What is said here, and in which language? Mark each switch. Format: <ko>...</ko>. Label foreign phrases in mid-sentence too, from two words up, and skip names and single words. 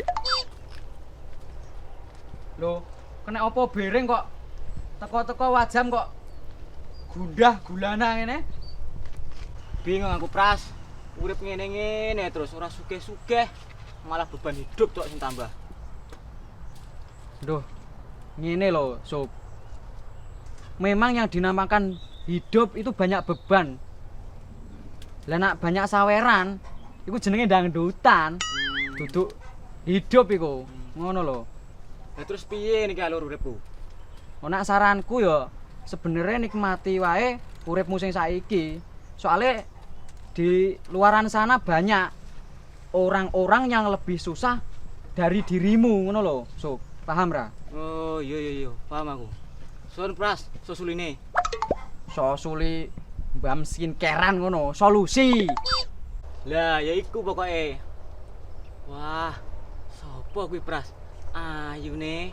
<jv>Lho, kena apa bereng kok teko-teko wajam kok gundah gulana ngene? Bingung aku pras. Urip ngene-ngene terus ora sugih-sugih, malah beban hidup tok sing tambah. Duh, ngene lho, Sob.</jv> <id>Memang yang dinamakan hidup itu banyak beban.</id> <jv>Lah nak banyak saweran, iku jenenge dangdutan. Duduk hidup iku. Ngono lho. Lah terus piye niki alur uripku? Ana saranku ya sebenarnya nikmati wae uripmu sing saiki.</jv> <id>Soale di luaran sana banyak orang-orang yang lebih susah dari dirimu</id> <jv>ngono lho. Sob, paham ra? Oh, iya, paham aku. Sun pras, sosuline. Sosuli mbam skincarean ngono, solusi. Lah, ya iku pokoke. Wah, sapa kuwi pras? Ayune.</jv>